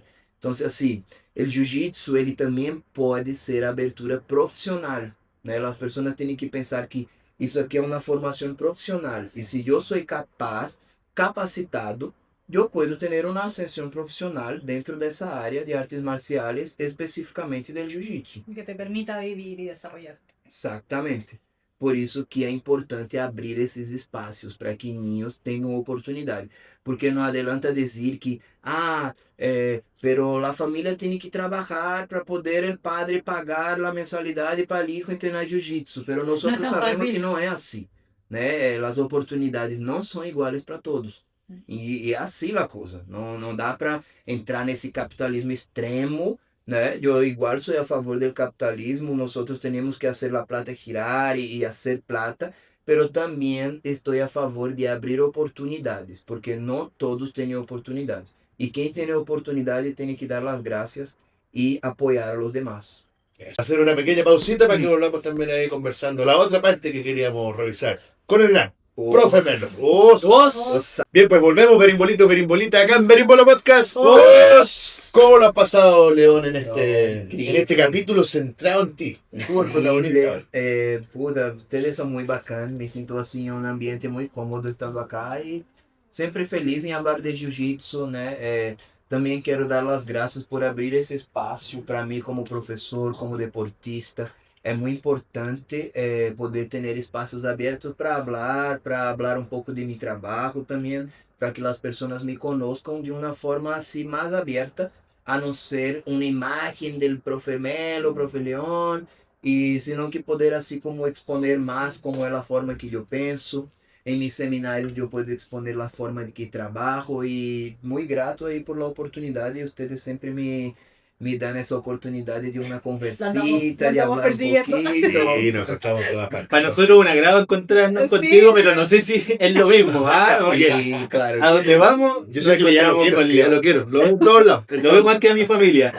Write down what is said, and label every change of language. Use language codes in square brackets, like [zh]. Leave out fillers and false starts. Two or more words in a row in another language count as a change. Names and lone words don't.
[pt] Então, assim, o jiu-jitsu, ele também pode ser abertura profissional, né? As pessoas têm que pensar que isso aqui é uma formação profissional. E se eu sou capaz, capacitado, eu posso ter uma ascensão profissional dentro dessa área de artes marciais, especificamente do jiu-jitsu. [es] Que te permita vivir y desarrollarte. [pt] Exatamente. Por isso que é importante abrir esses espaços para que ninhos tenham oportunidade. Porque não adianta dizer que, pero a família tem que trabalhar para poder o padre pagar a mensalidade para o [es] hijo entrenar [pt] jiu-jitsu. Pero nós Não é tão sabemos fácil. que não é assim, né? As oportunidades não são iguais para todos. E é assim a coisa. Não dá para entrar nesse capitalismo extremo, né? Eu igual sou a favor do capitalismo, nós temos que fazer a plata girar e fazer plata, pero também estou a favor de abrir oportunidades, porque não todos têm oportunidades. E quem tem oportunidade tem que dar as graças e apoiar [es] a los demás. Hacer una pequeña pausita para que volvamos también ahí conversando. La otra parte que queríamos revisar con el gran profe Melo. Bien, pues volvemos, Berimbolita, acá en Berimbolo Podcast. ¿Cómo lo has pasado, León, en este capítulo centrado en ti? Tú, el protagonista. [pt] Puta, ustedes são muito bacanas, me sinto assim em um ambiente muito cômodo estando acá e sempre feliz em falar de jiu-jitsu, né? Também quero dar as graças por abrir esse espaço para mim como professor, como deportista. É muito importante poder ter espaços abertos para falar um pouco de meu trabalho também, para que as pessoas me conozcam de uma forma assim mais aberta, a não ser uma imagem do profe Melo, profe León, e senão que poder assim como exponer mais como é a forma que eu penso. Em meus seminários eu posso exponer a forma de que trabalho e muito grato aí por a oportunidade. Vocês sempre [es] me dan esa oportunidad de una conversita, de hablar un poquito. Sí, nos encontramos en todas partes. Para nosotros es un agrado encontrarnos Sí. contigo, pero no sé si es lo mismo. Porque Sí, claro. a donde vamos, Yo sé que ya lo quiero, con que ya lo quiero. Lo veo en todos lados. Lo veo más que a mi familia.